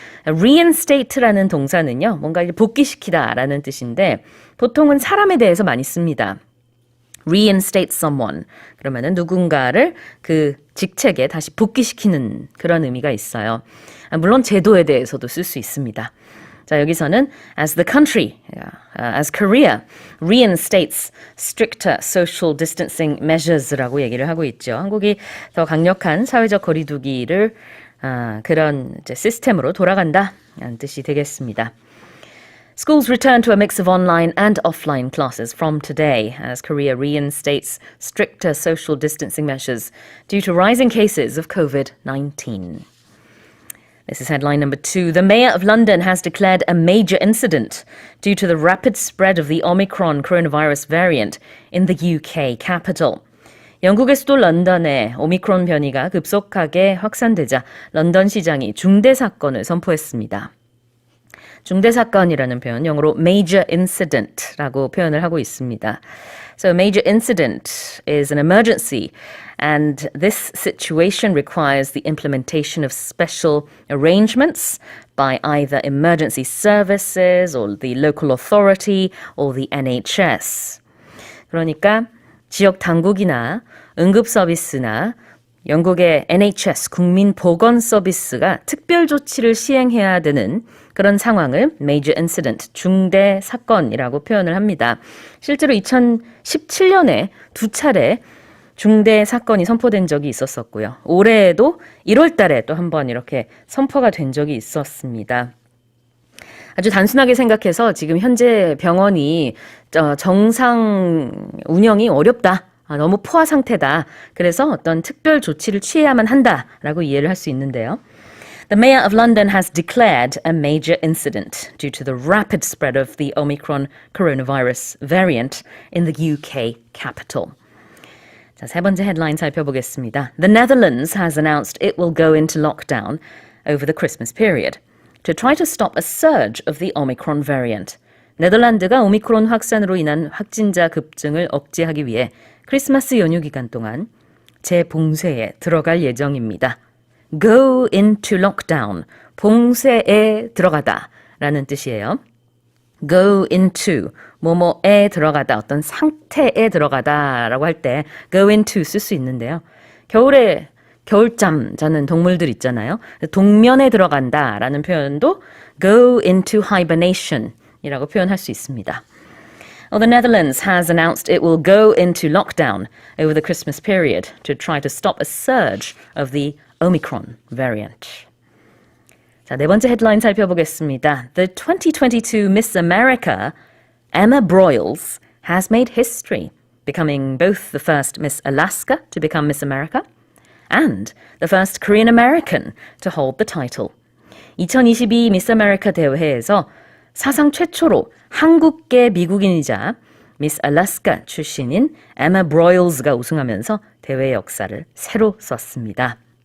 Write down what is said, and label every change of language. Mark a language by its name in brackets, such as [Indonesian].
[Korean] reinstate라는 동사는요, 뭔가 복귀시키다라는 뜻인데 보통은 사람에 대해서 많이 씁니다. [English] reinstate someone. [Korean] 그러면은 누군가를 그 직책에 다시 복귀시키는 그런 의미가 있어요. 물론 제도에 대해서도 쓸 수 있습니다. [English] 자, 여기서는 as the country, as Korea reinstates stricter social distancing measures [Korean] 라고 얘기를 하고 있죠. 한국이 더 강력한 사회적 거리두기를 그런 이제 시스템으로 돌아간다는 뜻이 되겠습니다. [English] Schools return to a mix of online and offline classes from today as Korea reinstates stricter social distancing measures due to rising cases of COVID-19. This is headline number 2. The Mayor of London has declared a major incident due to the rapid spread of the Omicron coronavirus variant in the UK capital. [Korean] 영국의 수도 런던에 오미크론 변이가 급속하게 확산되자 런던 시장이 중대 사건을 선포했습니다. 중대 사건이라는 표현, 영어로 major incident라고 표현을 하고 있습니다. [English] So a major incident is an emergency, and this situation requires the implementation of special arrangements by either emergency services or the local authority or the NHS. [Korean] 그러니까 지역 당국이나 응급 서비스나 영국의 NHS 국민보건 서비스가 특별 조치를 시행해야 되는 그런 상황을 major incident, 중대 사건이라고 표현을 합니다. 실제로 2017년에 2차례 중대 사건이 선포된 적이 있었었고요. 올해에도 1월 달에 또 한 번 이렇게 선포가 된 적이 있었습니다. 아주 단순하게 생각해서 지금 현재 병원이 정상 운영이 어렵다. 너무 포화 상태다. 그래서 어떤 특별 조치를 취해야만 한다라고 이해를 할 수 있는데요. [English] The Mayor of London has declared a major incident due to the rapid spread of the Omicron coronavirus variant in the UK capital. [Korean] 자, 세 번째 헤드라인 살펴보겠습니다. [English] The Netherlands has announced it will go into lockdown over the Christmas period to try to stop a surge of the Omicron variant. [Korean] 네덜란드가 오미크론 확산으로 인한 확진자 급증을 억제하기 위해 크리스마스 연휴 기간 동안 재봉쇄에 들어갈 예정입니다. [English] Go into lockdown, [Korean] 봉쇄에 들어가다 라는 뜻이에요. Go into, 뭐뭐에 들어가다, 어떤 상태에 들어가다 라고 할 때 go into 쓸 수 있는데요. 겨울에 겨울잠 자는 동물들 있잖아요. 동면에 들어간다라는 표현도 [English] go into hibernation [Korean] 이라고 표현할 수 있습니다. [English] Well, the Netherlands has announced it will go into lockdown over the Christmas period to try to stop a surge of the Omicron variant. [Korean] 자, 네 번째 헤드라인 살펴보겠습니다. [English] The 2022 Miss America, Emma Broyles, has made history, becoming both the first Miss Alaska to become Miss America and the first Korean American to hold the title. [Korean] 2022 Miss America 대회에서 사상 최초로 한국계 미국인이자 미스 알래스카 출신인 에마 브로일스가 우승하면서 대회 역사를 새로 썼습니다.